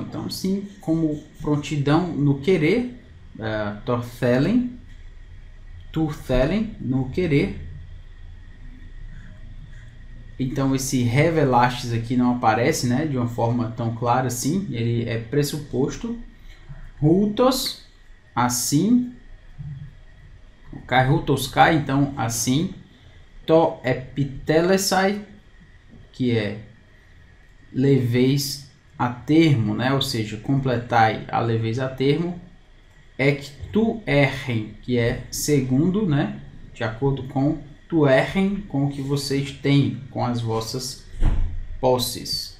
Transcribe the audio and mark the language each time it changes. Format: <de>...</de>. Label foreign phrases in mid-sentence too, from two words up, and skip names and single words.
<pt>Então, assim como prontidão no querer, torthelen,</pt> <el>τοῦ θέλειν,</el> <pt>no querer. Então, esse revelastes aqui não aparece, né, de uma forma tão clara assim. Ele é pressuposto. Hutos, assim.</pt> <el>Καὶ οὕτως καί,</el> <pt>então, assim.</pt> <el>Τὸ ἐπιτελέσαι,</el> <pt>que é leveis a termo, né, ou seja, completai a leveis a termo.</pt> <el>Ἐκ τοῦ ἔχειν,</el> <pt>que é segundo, né, de acordo com</pt> <el>τοῦ ἔχειν,</el> <pt>com o que vocês têm, com as vossas posses.</pt>